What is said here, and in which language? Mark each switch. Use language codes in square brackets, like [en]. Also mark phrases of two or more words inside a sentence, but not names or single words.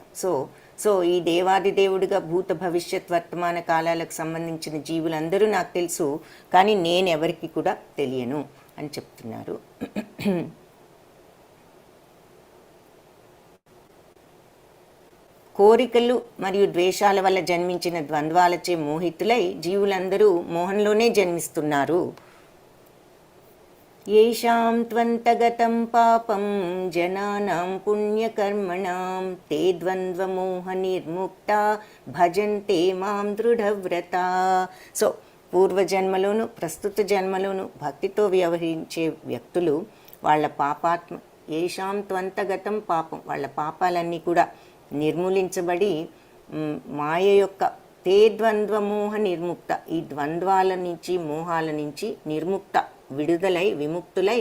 [te] సో ఈ దేవాది దేవుడిగా భూత భవిష్యత్ వర్తమాన కాలాలకు సంబంధించిన జీవులందరూ నాకు తెలుసు, కానీ నేనెవరికి కూడా తెలియను అని చెప్తున్నారు. కోరికలు మరియు ద్వేషాల వల్ల జన్మించిన ద్వంద్వాలచే మోహితులై జీవులందరూ మోహంలోనే జన్మిస్తున్నారు. [sa] येषां त्वन्तगतं पापं जनानां पुण्यकर्मणां ते द्वन्द्वमोहनिर्मुक्ता భజంతే మాం దృఢవ్రత. [te] సో పూర్వజన్మలోను ప్రస్తుత జన్మలోను భక్తితో వ్యవహరించే వ్యక్తులు వాళ్ళ [sa] ఏషాం త్వంతగతం పాపం, [te] వాళ్ళ పాపాలన్నీ కూడా నిర్మూలించబడి మాయ యొక్క [sa] తే ద్వంద్వమోహ నిర్ముక్త, [te] ఈ ద్వంద్వాల నుంచి మోహాల నుంచి నిర్ముక్త విడుదలై విముక్తులై.